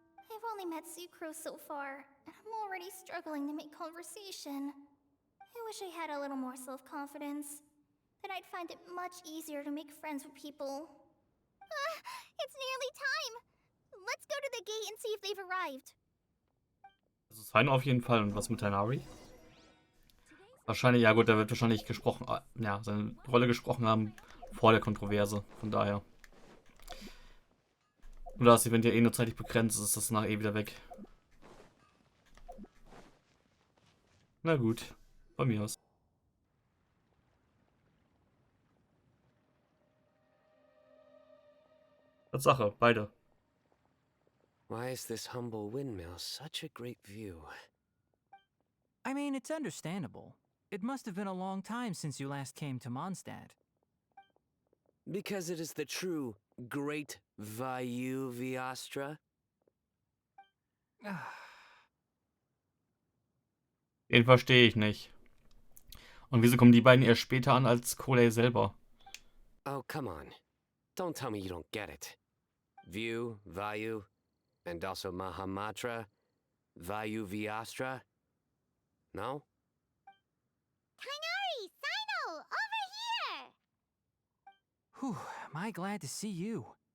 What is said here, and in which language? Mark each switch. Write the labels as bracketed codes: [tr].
[en] I've only met Sucrose so far, and I'm already struggling to make conversation. I wish I had a little more self-confidence. Then I'd find it much easier to make friends with people. It's nearly time. Let's go to the gate and see if they've arrived. [de] Das ist Heino auf jeden Fall. Und was mit Tanari? Wahrscheinlich, ja gut, der wird wahrscheinlich gesprochen, ja, seine Rolle gesprochen haben vor der Kontroverse. Von daher. Oder das Event ja eh nur zeitlich begrenzt ist, ist das nachher eh wieder weg. Na gut, von mir aus. Tatsache, beide. [en] Why is this humble windmill such a great view? I mean, it's understandable. It must have been a long time since you last came to Mondstadt. Because it is the true Great Vayu Viastra? [de] Den verstehe ich nicht. Und wieso kommen die beiden erst später an als Kolei selber? [en] Oh, come on. Don't tell me you don't get it. View, Vayu, and also Mahamatra, Vayu Viastra? No? Kainari, Sino, over here! Whew, am I glad to see you.